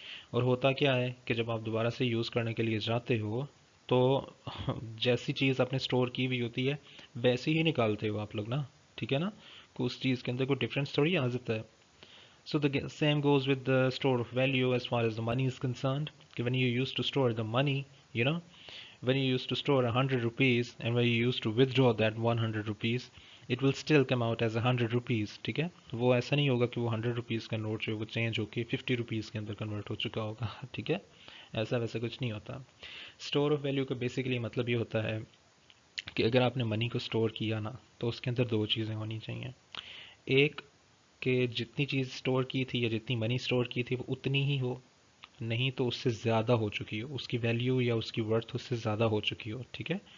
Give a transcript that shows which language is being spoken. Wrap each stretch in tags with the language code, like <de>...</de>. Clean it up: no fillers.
<ur>اور ہوتا کیا ہے کہ جب آپ دوبارہ سے یوز کرنے کے لیے جاتے ہو تو جیسی چیز آپ نے اسٹور کی ہوئی ہوتی ہے ویسی ہی نکالتے ہو آپ لوگ نا. ٹھیک ہے نا. کہ اس چیز کے اندر کوئی ڈفرینس تھوڑی آ جاتا ہے.</ur> <en>So the same goes with the store of value as far as the money is concerned. When you used to store the money, you know, when you used to store 100 rupees and when you used to withdraw that 100 rupees, it will still come out as 100 rupees.</en> <ur>ٹھیک ہے. وہ ایسا نہیں ہوگا کہ وہ 100 rupees کا note جو ہے وہ چینج ہو کے 50 روپیز کے اندر کنورٹ ہو چکا ہوگا. ٹھیک ہے. ایسا ویسا کچھ نہیں ہوتا. اسٹور آف ویلیو کا بیسیکلی مطلب یہ ہوتا ہے کہ اگر آپ نے منی کو اسٹور کیا نا تو اس کے اندر دو چیزیں ہونی چاہیے. ایک کہ جتنی چیز اسٹور کی تھی یا جتنی منی اسٹور کی تھی وہ اتنی ہی ہو, نہیں تو اس سے زیادہ ہو چکی ہو, اس کی ویلیو یا اس کی ورتھ اس سے زیادہ ہو چکی ہو. ٹھیک ہے.</ur>